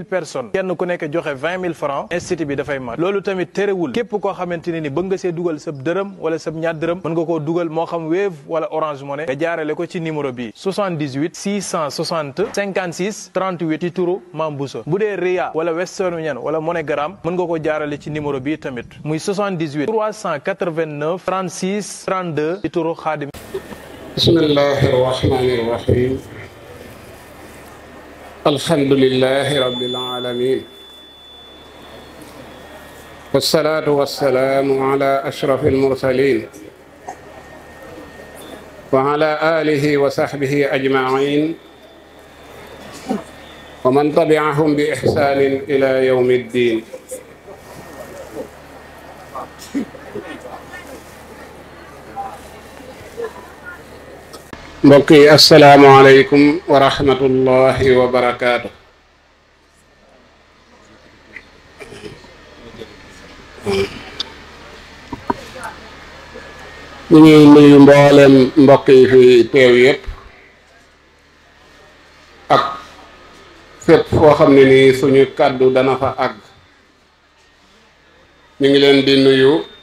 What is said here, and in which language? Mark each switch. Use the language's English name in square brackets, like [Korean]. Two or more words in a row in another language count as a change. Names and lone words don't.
[Wolof] personnes kenn ku nekk joxe 20 000 francs institut bi dafay mat loolu tamit terewul képp koo xamante ne ni bëgg nga see dugal sa wala sa ñaar dërëm mën nga koo dugal moo xam Wave wala Orange Money nga jaarale ko ci numéro bi 78 660 56 38 ci turu Mame Bousso bu dee Ria wala Western Union wala MoneyGram mën nga ko jaarale ci numéro bi tamit muy 78 389 36 32 ci turu Khadim. [Arabic] بسم الله الرحمن الرحيم الحمد لله رب العالمين والصلاة والسلام على أشرف المرسلين وعلى آله وصحبه أجمعين ومن تبعهم بإحسان إلى يوم الدين mbokki السلام عليكم ورحمة الله وبركاته. [Wolof] ñu ngi nuyu mboolem mbokk yi fi teew yépp ak fépp foo xam ne nii suñu kàddu dana fa àgg ñu ngi leen di nuyu